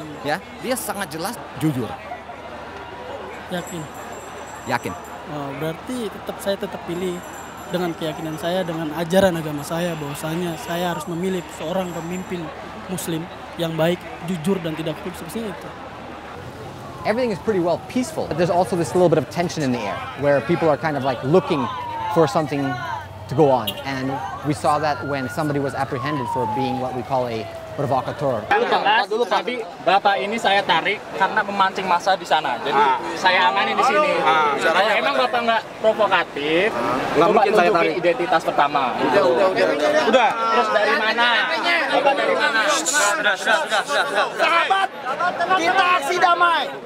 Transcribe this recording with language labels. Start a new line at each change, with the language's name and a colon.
Indonesian: Ya, dia sangat jelas jujur. Yakin. Oh, berarti saya tetap pilih dengan keyakinan saya, dengan ajaran agama saya bahwasanya saya harus memilih seorang pemimpin Muslim yang baik, jujur dan tidak korup seperti itu.
English: Everything is pretty well peaceful, but there's also this little bit of tension in the air where people are kind of like looking for something to go on, and we saw that when somebody was apprehended for being what we call a provocateur.
Indonesian: Dulu tadi Bapak ini saya tarik karena memancing massa di sana. Jadi saya amanin di sini. Kalau emang Bapak nggak provokatif, coba tunjukin identitas pertama. Udah. Terus dari mana? Bapak dari mana? Sudah. Sahabat, kita aksi damai.